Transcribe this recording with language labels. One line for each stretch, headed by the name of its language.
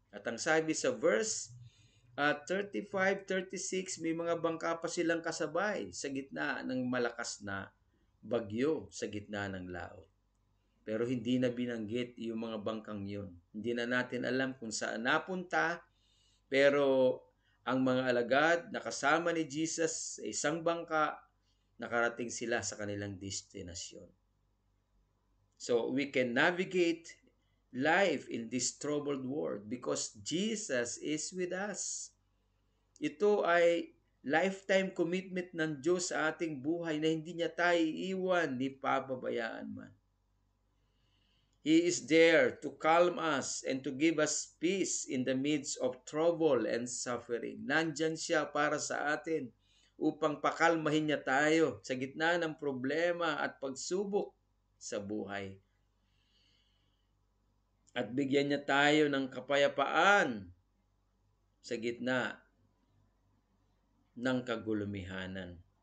Filipino: At ang sabi sa verse 35-36, may mga bangka pa silang kasabay sa gitna ng malakas na bagyo, sa gitna ng laot. Pero hindi na binanggit yung mga bangkang yun. Hindi na natin alam kung saan napunta, pero ang mga alagad na kasama ni Jesus sa isang bangka, nakarating sila sa kanilang destinasyon.
English: So we can navigate life in this troubled world because Jesus is with us.
Filipino: Ito ay lifetime commitment ng Diyos sa ating buhay na hindi niya tayo iiwan ni pababayaan man.
English: He is there to calm us and to give us peace in the midst of trouble and suffering.
Filipino: Nandyan siya para sa atin upang pakalmahin niya tayo sa gitna ng problema at pagsubok sa buhay. At bigyan niya tayo ng kapayapaan sa gitna ng kagulumihanan.